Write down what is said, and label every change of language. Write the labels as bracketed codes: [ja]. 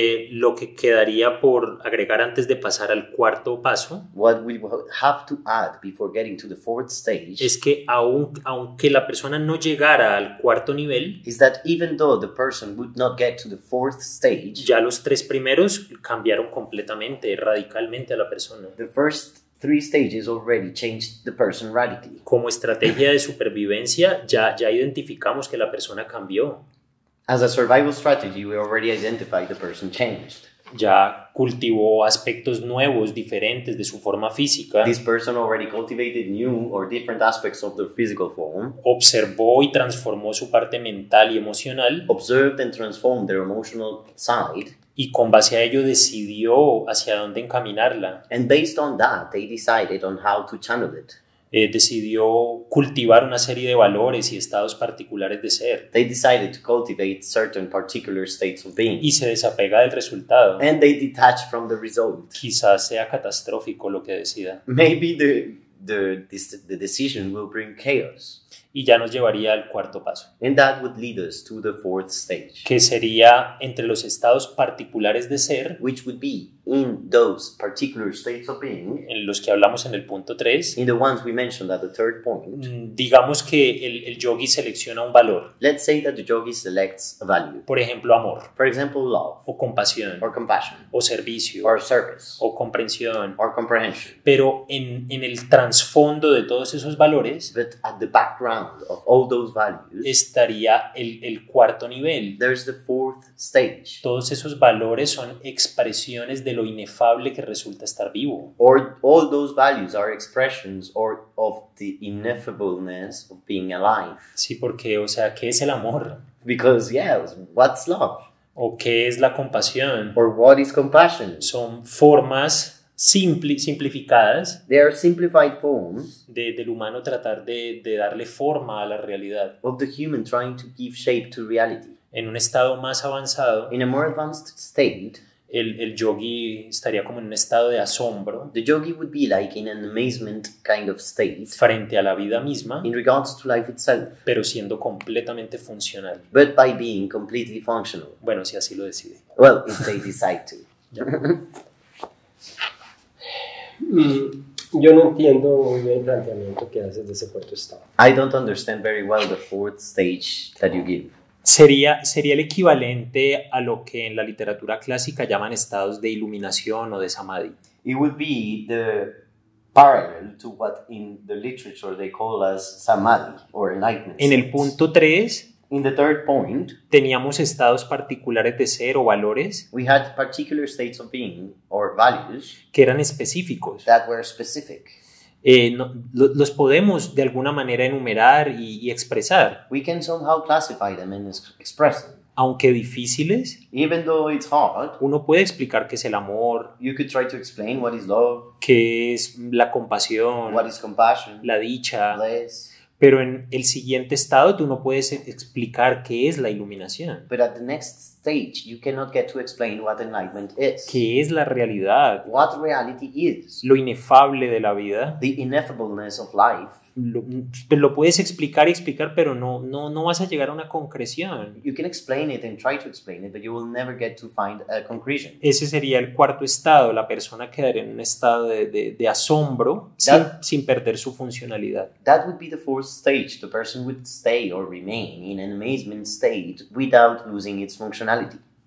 [es] Lo que quedaría por agregar antes de pasar al cuarto paso [en] What we will have to add before getting to the fourth stage [es] es que aunque la persona no llegara al cuarto nivel, [en] is that even though the person would not get to the fourth stage, [es] ya los tres primeros cambiaron completamente, radicalmente a la persona. [en] the first three stages already changed the person radically. [es] Como estrategia de supervivencia, ya identificamos que la persona cambió. [en] As a survival strategy, we already identified the person changed. [es] Ya cultivó aspectos nuevos, diferentes de su forma física, [en] This person already cultivated new or different aspects of their physical form, [es] observó y transformó su parte mental y emocional, [en] observed and transformed their emotional side, [es] y con base a ello decidió hacia dónde encaminarla. [en] and based on that, they decided on how to channel it. [es] Decidió cultivar una serie de valores y estados particulares de ser, [en] They decided to cultivate certain particular states of being, [es] y se desapega del resultado. [en] and they detach from the result. [es] Quizás sea catastrófico lo que decida, [en] Maybe the decision will bring chaos, [es] y ya nos llevaría al cuarto paso, [en] and that would lead us to the fourth stage, [es] que sería entre los estados particulares de ser, [en] which would be in those particular states of being, [es] en los que hablamos en el punto 3. [en] in the ones we mentioned at the third point. [es] Digamos que el yogi selecciona un valor, [en] Let's say that the yogi selects a value, [es] por ejemplo, amor, [en] for example, love, [es] o compasión, [en] or compassion, [es] o servicio, [en] or service, [es] o comprensión, [en] or comprehension. [es] pero en el trasfondo de todos esos valores [en] But at the background of all those values, [es] estaría el cuarto nivel. [en] there's the fourth stage, [es] Todos esos valores son expresiones de lo inefable que resulta estar vivo. [en] or all those values are expressions of the ineffableness of being alive. [es] Sí, porque, o sea, ¿qué es el amor? [en] Because, yeah, what's love? [es] ¿O qué es la compasión? [en] Or what is compassion? [es] Son formas simplificadas [en] They are simplified forms [es] del humano tratar de darle forma a la realidad. [en] of the human trying to give shape to reality. [es] En un estado más avanzado, [en] in a more advanced state, [es] el yogi estaría como en un estado de asombro [en] the yogi would be like in an amazement kind of state [es] frente a la vida misma, [en] in regards to life itself, [es] pero siendo completamente funcional. [en] but by being completely functional. [es] Bueno, si así lo decide. [en] Well, if they decide to. [es] Yo no entiendo muy bien el planteamiento que haces de ese cuarto estado. [en] I don't understand very well the fourth stage that you give. [es] Sería el equivalente a lo que en la literatura clásica llaman estados de iluminación o de samadhi. [en] It would be the parallel to what in the literature they call as samadhi or enlightenment. [es] En el [en] states. [es] punto 3 [en] In the third point, [es] teníamos estados particulares de ser o valores [en] we had particular states of being or values [es] que eran específicos. [en] that were specific. [es] Los podemos de alguna manera enumerar y expresar, [en] We can somehow classify them and express them. [es] aunque difíciles. [en] Even though it's hard, [es] Uno puede explicar qué es el amor, [en] you could try to explain what is love, [es] qué es la compasión, [en] what is compassion, [es] la dicha, [en] bliss. [es] pero en el siguiente estado tú no puedes explicar qué es la iluminación, [en] But at the next stage, you cannot get to explain what enlightenment is, [es] qué es la realidad, [en] what reality is, [es] lo inefable de la vida. [en] the ineffableness of life. [es] Lo puedes explicar y explicar, pero no vas a llegar a una concreción. [en] You can explain it and try to explain it, but you will never get to find a conclusion. [es] Ese sería el cuarto estado. La persona quedaría en un estado de asombro sin perder su funcionalidad. [en] That would be the fourth stage. The person would stay or remain in an amazement state without losing its functionality.